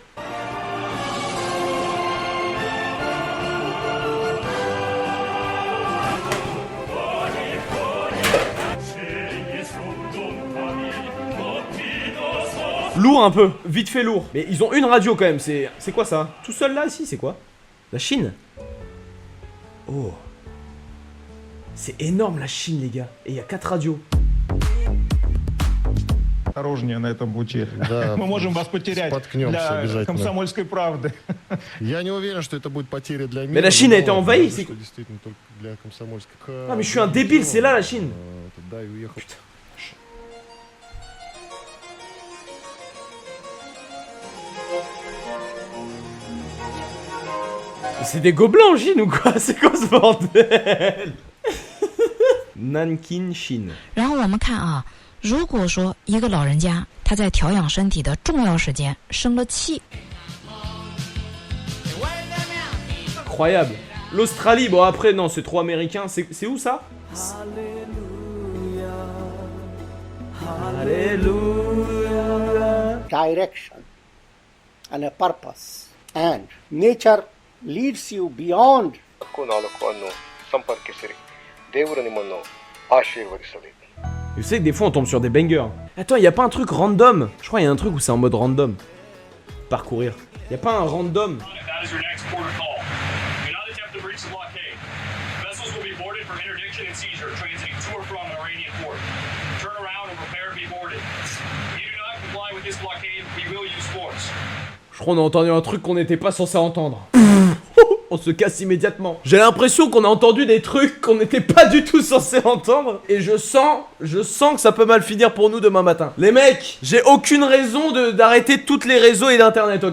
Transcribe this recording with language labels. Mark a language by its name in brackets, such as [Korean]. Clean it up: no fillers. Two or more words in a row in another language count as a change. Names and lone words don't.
[French] Lourd un peu, vite fait lourd. Mais ils ont une radio quand même, c'est quoi ça? Tout seul là, ici, c'est quoi? La Chine? Oh. C'est énorme la Chine les gars. Et il y a 4 radios. [Russian] Осторожнее на этом пути. Да, мы можем вас потерять для комсомольской правды. Я не уверен, что это будет потеря для мира. [French] Mais la Chine a été envahie, c'est quoi? [Russian] Действительно только для комсомольской. [French] Ah mais je suis un débile, c'est là la Chine. Putain. C'est des gobelins en Chine ou quoi? C'est quoi ce bordel? Nankin, Chine. [Chinese] 然后我们看啊，如果说一个老人家他在调养身体的重要时间生了气 [French] Incroyable. L'Australie, bon après non, c'est trop américain. C'est où ça? Alléluia. [English] Direction and a purpose, and nature leads you beyond. [French] Je sais que des fois on tombe sur des bangers. Attends, y a pas un truc random? Je crois y a un truc où c'est en mode random. Parcourir. Y a pas un random? [English] from interdiction and seizure transiting to or from an Iranian port. Turn around and prepare to be boarded. If you do not comply with this blockade, we will use force. [French] Je crois qu'on a entendu un truc qu'on n'était pas censé entendre. On se casse immédiatement. J'ai l'impression qu'on a entendu des trucs qu'on n'était pas du tout censé entendre. Et je sens que ça peut mal finir pour nous demain matin. Les mecs, j'ai aucune raison d'arrêter toutes les réseaux et d'internet, ok?